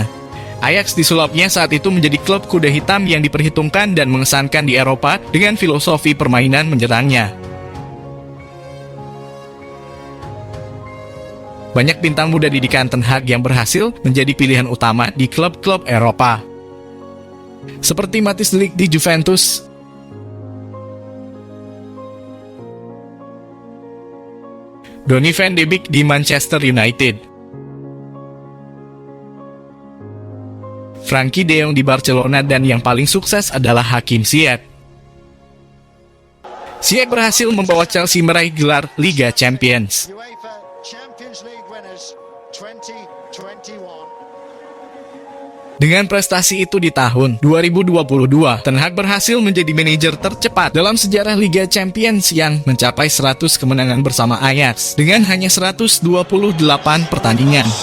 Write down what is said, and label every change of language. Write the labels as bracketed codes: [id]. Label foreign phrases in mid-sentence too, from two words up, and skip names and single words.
[id] Ajax disulapnya saat itu menjadi klub kuda hitam yang diperhitungkan dan mengesankan di Eropa dengan filosofi permainan menyerangnya. Banyak bintang muda didikan ten Hag yang berhasil menjadi pilihan utama di klub-klub Eropa, seperti Matthijs de Ligt di Juventus, Donny van de Beek di Manchester United, Frankie de Jong di Barcelona, dan yang paling sukses adalah Hakim Ziyech. Ziyech berhasil membawa Chelsea meraih gelar Liga Champions. [en] UEFA Champions League winners 2021. [id] Dengan prestasi itu di tahun 2022, Ten Hag berhasil menjadi manajer tercepat dalam sejarah Liga Champions yang mencapai 100 kemenangan bersama Ajax dengan hanya 128 pertandingan.